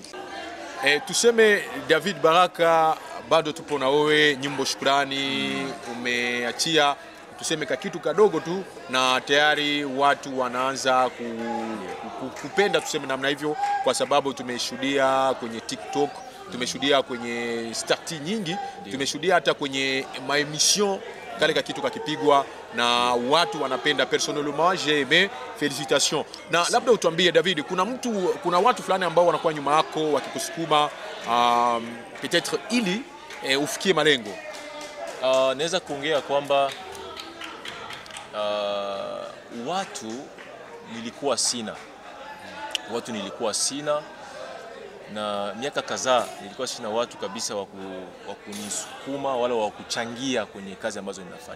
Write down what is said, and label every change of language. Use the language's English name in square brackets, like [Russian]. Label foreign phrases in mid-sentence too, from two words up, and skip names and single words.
[Swahili] Tuseme David Baraka, bado tupo na wewe, nyimbo Shukrani umeachia tuseme kitu kadogo tu na tayari watu wanaanza kupenda, tuseme namna hivyo, kwa sababu tumeshuhudia kwenye TikTok, tumeshuhudia kwenye stati nyingi, tumeshuhudia hata kwenye maemission kale kitu kakipigwa na watu wanapenda. [French] Personnellement j'ai aimé, félicitations. [Swahili] Na labda utuambie David, kuna watu fulani ambao wanakuwa nyuma yako wakikusukuma peut-être ili ufikie malengo? Naweza kuongea kwamba watu nilikuwa sina na miaka kadhaa nilikuwa sina watu kabisa wa kunisukuma wala wa kuchangia kwenye kazi ambazo ninafanya.